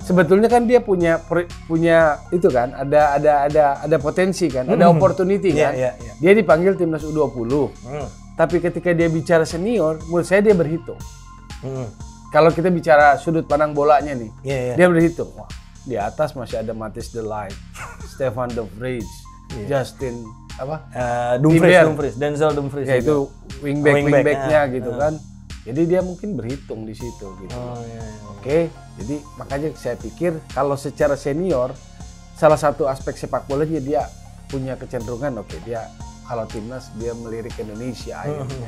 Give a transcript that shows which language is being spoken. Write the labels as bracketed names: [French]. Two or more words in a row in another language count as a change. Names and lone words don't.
[Indonesian] Sebetulnya kan dia punya itu kan, ada potensi kan, ada opportunity kan. Dia dipanggil timnas U20. Tapi ketika dia bicara senior, menurut saya dia berhitung. Kalau kita bicara sudut pandang bolanya nih, dia berhitung. Wah, di atas masih ada Matthijs de Ligt, Stefan de Vrij, Justin Dumfries, Denzel Dumfries. Ya itu wingbacknya gitu kan. Jadi dia mungkin berhitung di situ gitu. Oke, jadi makanya saya pikir kalau secara senior, salah satu aspek sepak bolanya dia punya kecenderungan dia kalau timnas dia melirik Indonesia akhirnya.